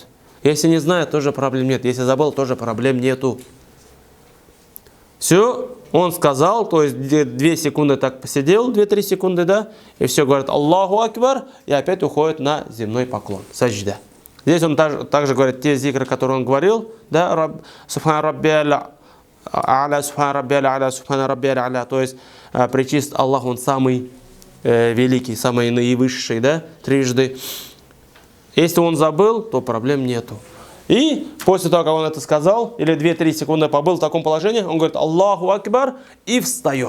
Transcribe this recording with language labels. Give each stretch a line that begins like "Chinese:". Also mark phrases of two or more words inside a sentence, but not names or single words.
Russian: Если не знает, тоже проблем нет. Если забыл, тоже проблем нету. Все, он сказал, то есть 2 секунды так посидел, 2-3 секунды, да, и все, говорит
Arabic: الله أكبر,
Russian: и опять уходит на земной поклон, саджда. Здесь он также говорит те зикры, которые он говорил,
Arabic: да, سبحان ربي الأعلى, سبحان ربي الأعلى, سبحان ربي الأعلى,
Russian: то есть пречист Аллах, он самый великий, самый наивысший, да, трижды. Если он забыл, то проблем нету. И после того, как он это сказал, или 2-3 секунды побыл в таком положении, он говорит
Arabic: الله أكبر
Russian: и встает.